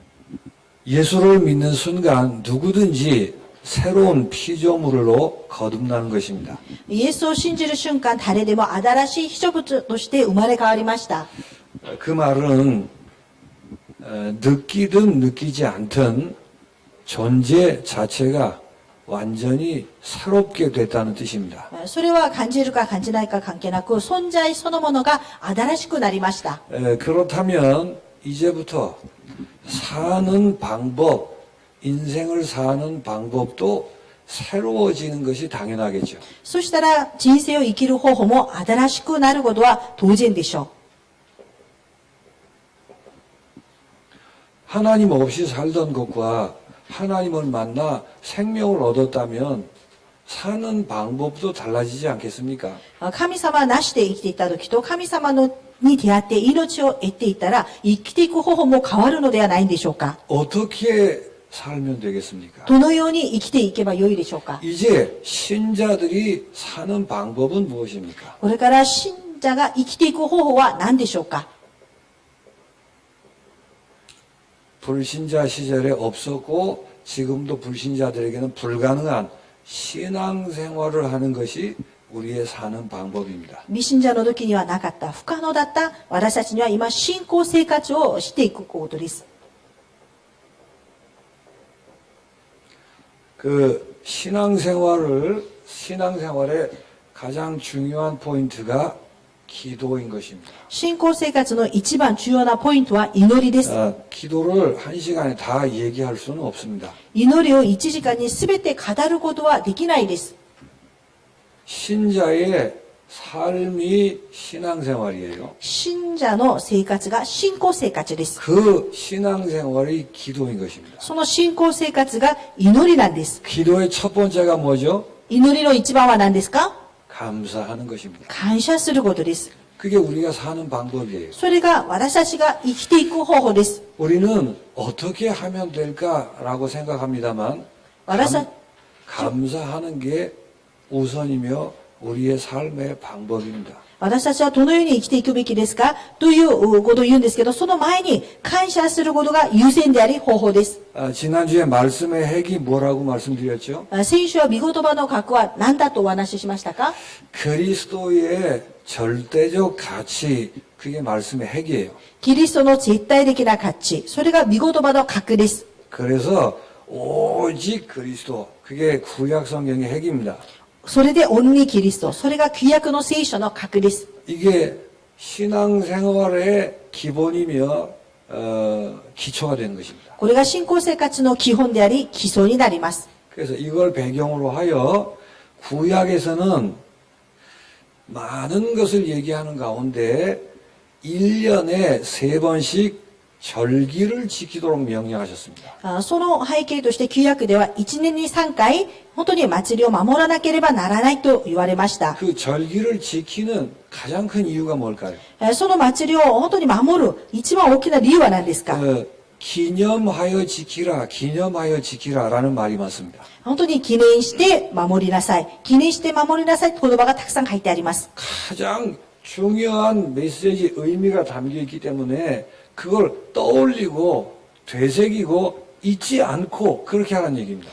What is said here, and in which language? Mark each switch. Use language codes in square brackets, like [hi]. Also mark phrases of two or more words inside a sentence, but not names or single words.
[ko] 예수를 믿는 순간 누구든지 새로운 피조물로 거듭나는 것입니다. [ja] イエスを信じる瞬間、誰でも新しい被造物として生まれ変わりました。 [ko] 그 말은 느끼든 느끼지 않든 존재 자체가 완전히 새롭게 됐다는 뜻입니다. [ja] それは感じるか感じないか関係なく、存在そのものが新しくなりました。 [ko] 그렇다면 이제부터 사는 방법, 인생을 사는 방법도 새로워지는 것이 당연하겠죠. [ja] そしたら人生を生きる方法も新しくなることは当然でしょ [ko] 하나님 없이 살던 것과 하나님을 만나 생명을 얻었다면 사는 방법도 달라지지 않겠습니까? [ja] う。神様なしで生きていた時と神様に出会って命を得ていたら生きていく方法も変わるのではないんでしょうか。 [ko] 어떻게 살면 되겠습니까? [ja] どのように生きていけばよいでしょうか。 [ko] 이제 신자들이 사는 방법은 무엇입니까? [ja] これから信者が生きていく方法は何でしょうか。 [ko] 불신자 시절에 없었고 지금도 불신자들에게는 불가능한 신앙생활을 하는 것이 우리의 사는 방법입니다. [ja] 未信者の時にはなかった、不可能だった私たちには今信仰生活をしていくことです。 [ko] 그 신앙생활의 가장 중요한 포인트가 기도인 것입니다. [ja] 信仰生活の一番重要なポイントは祈りです。 [ko] 기도를 한 시간에 다 얘기할 수는 없습니다. [ja] 祈りを1時間に全て語ることはできないです。 [ko] 신자의 삶이 신앙생활이에요. [ja] 信者の生活が信仰生活です。 [ko] 그 신앙생활이 기도인 것입니다. [ja] その信仰生活が祈りなんです。 [ko] 기도의 첫 번째가 뭐죠? [ja] 祈りの一番は何ですか？ [ko] 감사하는 것입니다. [ja] 感謝することです。 [ko] 그게 우리가 사는 방법이에요. [ja] それが私たちが生きていく方法です。 [ko] 우리는 어떻게 하면 될까라고 생각합니다만 감사하는 게 우선이며 우리의 삶의 방법입니다. [ja] 私たちはどのように生きていくべきですかということを言うんですけど、その前に感謝することが優先であり方法です。 [ko] 지난주에 말씀의 핵이 뭐라고 말씀드렸죠? [ja] 先週は御言葉の核は何だとお話ししましたか？ [ko] 그리스도의 절대적 가치, 그게 말씀의 핵이에요. [ja] キリストの絶対的な価値、それが御言葉の核です。 [ko] 그래서 오직 그리스도, 그게 구약 성경의 핵입니다. [ja] それでオンリーキリスト、それが旧約の聖書の核です。 [ko] 이게 신앙생활의 기본이며 기초가 되는 것입니다. [ja] これが信仰生活の基本であり基礎になります。 [ko] 그래서 이걸 배경으로 하여 구약에서는 많은 것을 얘기하는 가운데 1년에 3번씩 절기를 지키도록 명령하셨습니다. [ja] その背景として旧約では1年に3回本当に祭りを守らなければならないと言われました。 [ko] 그 절기를 지키는 가장 큰 이유가 뭘까요? [ja] その祭りを本当に守る一番大きな理由は何ですか？ [ko] 기념하여 지키라라는 말이 많습니다. [ja] 本当に記念して守りなさい。記念して守りなさいと言葉がたくさん書いてあります。 [ko] 가장 중요한 메시지 의미가 담겨 있기 때문에 그걸 떠올리고 되새기고 잊지 않고 그렇게 하라는 얘기입니다.